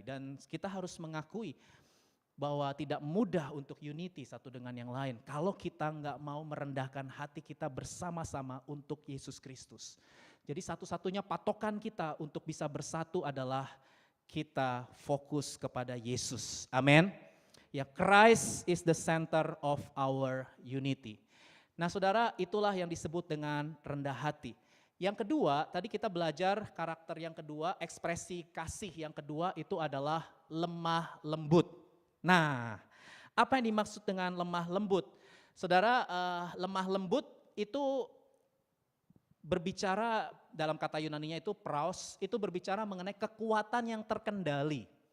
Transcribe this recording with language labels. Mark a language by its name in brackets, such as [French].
[Indonesian] Dan kita harus mengakui bahwa tidak mudah untuk unity satu dengan yang lain kalau kita nggak mau merendahkan hati kita bersama-sama untuk Yesus Kristus. Jadi satu-satunya patokan kita untuk bisa bersatu adalah kita fokus kepada Yesus. Amin. [English] Ya, Christ is the center of our unity. [Indonesian] Nah saudara, itulah yang disebut dengan rendah hati. Yang kedua, tadi kita belajar karakter yang kedua, ekspresi kasih yang kedua itu adalah lemah lembut. Nah, apa yang dimaksud dengan lemah lembut? Saudara, lemah lembut itu berbicara dalam kata Yunaninya itu praus, itu berbicara mengenai kekuatan yang terkendali.